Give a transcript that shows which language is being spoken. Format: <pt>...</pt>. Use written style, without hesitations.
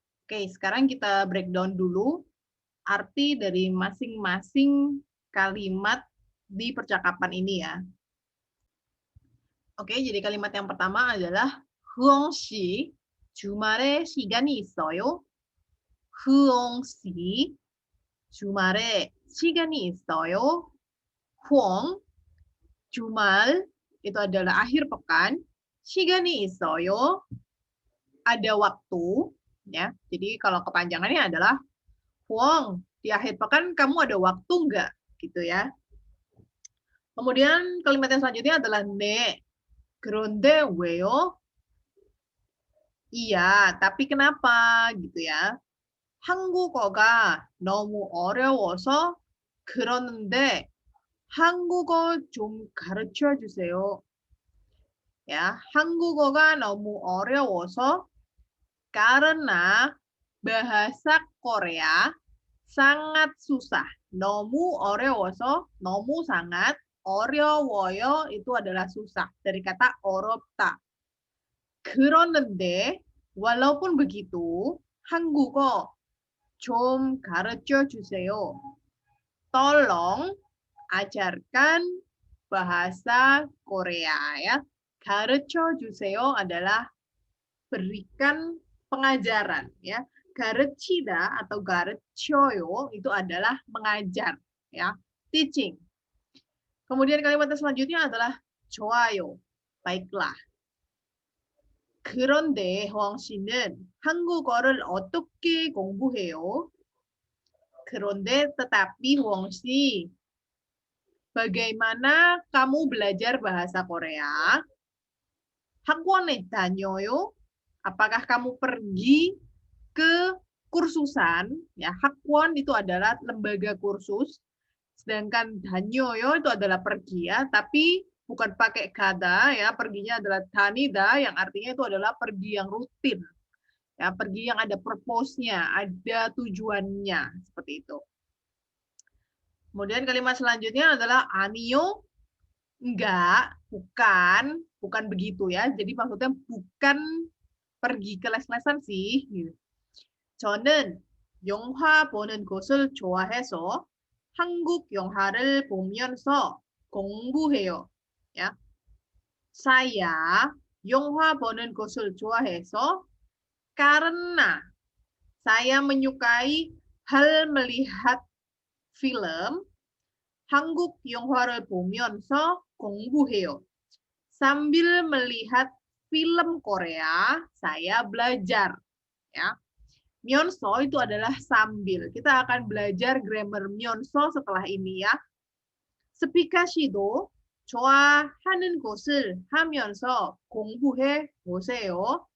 <id>Oke, sekarang kita breakdown dulu arti dari masing-masing kalimat di percakapan ini ya. Oke, jadi kalimat yang pertama adalah Huong 씨,</id> <ko>주말에 시간이 있어요? Huong 씨, 주말에 시간이 있어요?</ko> <id>Huong, jumal itu adalah akhir pekan.</id> <ko>시간이 있어요,</ko> <id>ada waktu ya. Jadi kalau kepanjangannya adalah Huong, di akhir pekan kamu ada waktu nggak? Gitu ya. Kemudian kalimat yang selanjutnya adalah</id> <ko>네. 그런데 왜요?</ko> <id>Iya, tapi kenapa? Gitu ya.</id> <ko>한국어가 너무 어려워서 그러는데 한국어 좀 가르쳐 주세요.</ko> <id>Ya,</id> <ko>한국어가 너무 어려워서</ko> <id>karena bahasa Korea sangat susah.</id> <ko>너무 어려워서, 너무</ko> <id>sangat,</id> <ko>어려워요</ko> <id>itu adalah susah. Dari kata 어렵다.</id> <ko>그러는데,</ko> <id>walaupun begitu,</id> <ko>한국어 좀 가르쳐 주세요.</ko> <id>Tolong ajarkan bahasa Korea ya.</id> <ko>가르쳐 주세요</ko> <id>adalah berikan pengajaran ya.</id> <ko>가르치다</ko> <id>atau</id> <ko>가르쳐요</ko> <id>itu adalah mengajar ya,</id> <en>teaching.</en> <id>Kemudian kalimat selanjutnya adalah</id> <ko>좋아요,</ko> <id>baiklah.</id> <ko>그런데 호왕 씨는 한국어를 어떻게 공부해요? 그런데</ko> <id>tetapi Huang Shi, bagaimana kamu belajar bahasa Korea?</id> <ko>학원에 다녀요?</ko> <id>Apakah kamu pergi ke kursusan? Ya, hakwan itu adalah lembaga kursus, sedangkan danyoyo itu adalah pergi ya, tapi bukan pakai kada ya, perginya adalah tanida yang artinya itu adalah pergi yang rutin. Ya, pergi yang ada purpose-nya, ada tujuannya, seperti itu. Kemudian kalimat selanjutnya adalah anio, enggak, bukan begitu ya. Jadi maksudnya bukan pergi ke les-lesan sih.</id> <ko>저는 영화 보는 것을 좋아해서 한국 영화를 보면서 공부해요. Ya.</ko> <id>Saya</id> <ko>영화 보는 것을 좋아해서</ko> <id>karena saya menyukai hal melihat film,</id> <ko>한국 영화를 보면서 공부해요.</ko> <id>Sambil melihat film Korea, saya belajar. Ya. Myeonso itu adalah sambil. Kita akan belajar grammar Myeonso setelah ini ya.</id> <ko>스피카시도 좋아하는 것을 하면서 공부해 보세요.</ko>